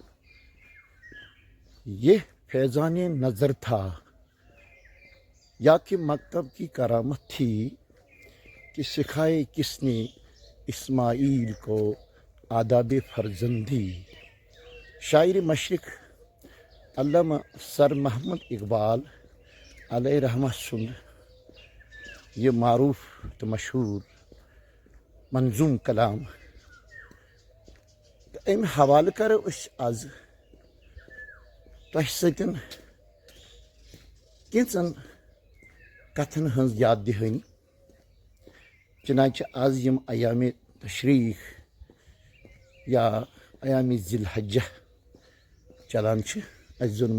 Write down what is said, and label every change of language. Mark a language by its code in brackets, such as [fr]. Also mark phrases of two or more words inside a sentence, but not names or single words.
[ur] یہ فیضان نظر تھا یا کہ مکتب کی کرامت تھی کہ سکھائے کس نے اسماعیل کو آداب فرزندی. [ks] شاعر مشرق علامہ سر محمد اقبال علیہ رحمت سُنٛد یہ معروف تو مشہور منظوم کلام. امہِ حوالہٕ کرو أسۍ آز تۄہہِ سۭتۍ کینٛژن کتھن ہٕنٛز یاد دہٲنی. چنانچہ آز یم ایام تشریق یا ایام ذی الحجہ چلان چھِ، اَسہِ زن